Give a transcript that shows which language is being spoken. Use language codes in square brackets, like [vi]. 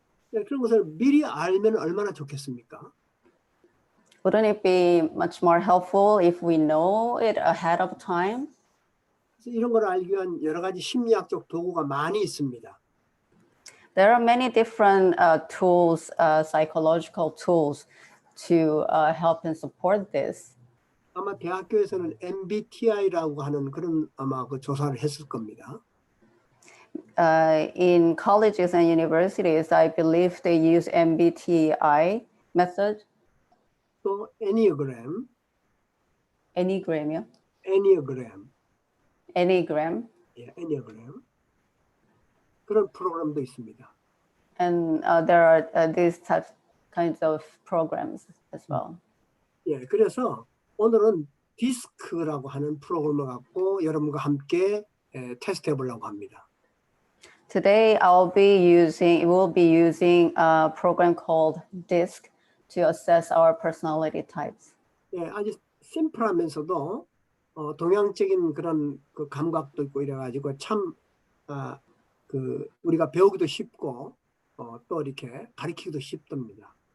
[ko] 네, 그런 것을 미리 알면 얼마나 좋겠습니까? [en] Wouldn't it be much more helpful if we know it ahead of time? [ko] 이런 걸 알기 위한 여러 가지 심리학적 도구가 많이 있습니다. [en] There are many different tools, psychological tools, to help and support this. [ko] 아마 대학교에서는 MBTI라고 하는 그런 아마 그 조사를 했을 겁니다. [en] In colleges and universities, I believe they use MBTI method. [ko] 또 Enneagram, Enneagram이요? Enneagram, Enneagram. 예, Enneagram 그런 프로그램도 있습니다. [en] And there are these kinds of programs as well. [ko] 예, 그래서 오늘은 디스크라고 하는 프로그램을 갖고 여러분과 함께 테스트해 보려고 합니다. [en] Today, we'll be using a program called DISC to assess our personality types. [ko] 예, 아주 심플하면서도 동양적인 그런 그 감각도 있고 이래가지고 참 그 우리가 배우기도 쉽고 또 이렇게 가르치기도 쉽답니다.